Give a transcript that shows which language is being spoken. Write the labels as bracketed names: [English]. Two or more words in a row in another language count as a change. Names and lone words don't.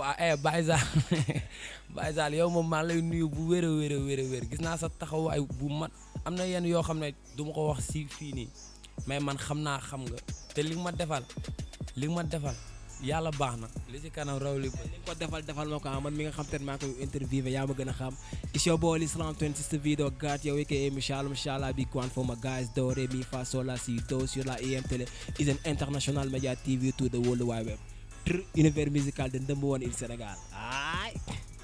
[Wolof] waaw Baye Zal yow moom maa lay nuyu bu wér a wér gis naa sa taxawaay bu mat am na yenn yoo xam ne du ma ko wax si fii nii mais man xam nga te li ma defal yàlla baax na li ci kanam raw li ko defal ma ko man mi nga xam te ne maa koy interviewé yaa ma gën a xam [English] it's your boy Islam 26 video got yow aka Mishala big one for my guys [French] do re mi fa sol la si do sur la IM Télé [English] is an international media TV to the world wide web [French] univers musical de [English] number one in Sénégal ay